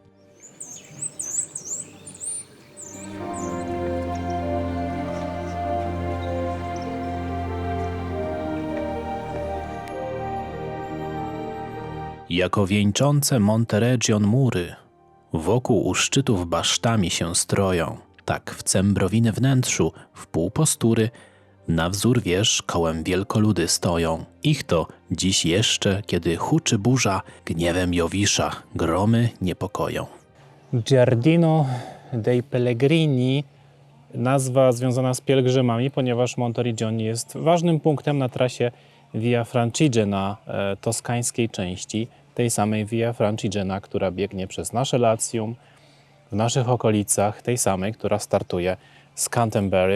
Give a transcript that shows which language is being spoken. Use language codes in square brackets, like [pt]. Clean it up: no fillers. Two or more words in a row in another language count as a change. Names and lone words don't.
[pl] Jako wieńczące Montereggion mury, wokół u szczytów basztami się stroją, tak w cembrowiny wnętrzu, w pół postury, na wzór wież kołem wielkoludy stoją. Ich to dziś jeszcze, kiedy huczy burza, gniewem Jowisza gromy niepokoją. [it] Giardino dei Pellegrini, [pl] nazwa związana z pielgrzymami, ponieważ Monteriggioni jest ważnym punktem na trasie Via Francigena toskańskiej części, tej samej Via Francigena, która biegnie przez nasze Latium, w naszych okolicach, tej samej, która startuje z Canterbury.